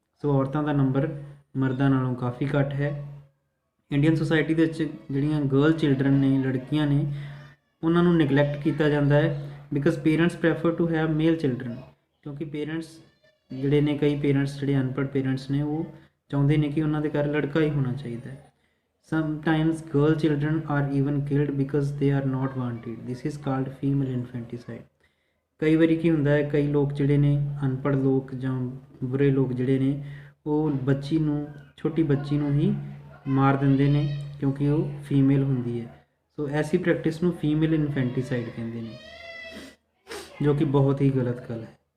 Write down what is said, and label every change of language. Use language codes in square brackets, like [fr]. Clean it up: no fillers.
[pa] ਸੋ ਔਰਤਾਂ ਦਾ ਨੰਬਰ ਮਰਦਾਂ ਨਾਲੋਂ ਕਾਫੀ ਘੱਟ ਹੈ। ਇੰਡੀਅਨ ਸੁਸਾਇਟੀ ਦੇ ਵਿੱਚ ਜਿਹੜੀਆਂ ਗਰਲ ਚਿਲਡਰਨ ਨੇ, ਲੜਕੀਆਂ ਨੇ, ਉਹਨਾਂ ਨੂੰ ਨਿਗਲੈਕਟ ਕੀਤਾ ਜਾਂਦਾ ਹੈ [en] Because parents prefer to have male children. [pa] ਕਿਉਂਕਿ ਪੇਰੈਂਟਸ ਜਿਹੜੇ ਨੇ, ਕਈ ਪੇਰੈਂਟਸ ਜਿਹੜੇ ਅਨਪੜ੍ਹ ਪੇਰੈਂਟਸ ਨੇ, ਉਹ ਚਾਹੁੰਦੇ ਨੇ ਕਿ ਉਹਨਾਂ ਦੇ ਘਰ ਲੜਕਾ ਹੀ ਹੋਣਾ ਚਾਹੀਦਾ ਹੈ। [en] Sometimes girl children are even killed because they are not wanted. This is called female infanticide। [pa] ਕਈ ਵਾਰੀ ਕੀ ਹੁੰਦਾ ਹੈ, ਕਈ ਲੋਕ ਜਿਹੜੇ ਨੇ, ਅਨਪੜ੍ਹ ਲੋਕ ਜਾਂ ਬੁਰੇ ਲੋਕ ਜਿਹੜੇ ਨੇ, ਉਹ ਬੱਚੀ ਨੂੰ, ਛੋਟੀ ਬੱਚੀ ਨੂੰ ਹੀ ਮਾਰ ਦਿੰਦੇ ਨੇ ਕਿਉਂਕਿ ਉਹ ਫੀਮੇਲ ਹੁੰਦੀ ਹੈ। ਸੋ ਐਸੀ ਪ੍ਰੈਕਟਿਸ ਨੂੰ ਫੀਮੇਲ ਇਨਫੈਂਟੀਸਾਈਡ ਕਹਿੰਦੇ ਨੇ, ਜੋ ਕਿ ਬਹੁਤ ਹੀ ਗਲਤ ਗੱਲ ਹੈ।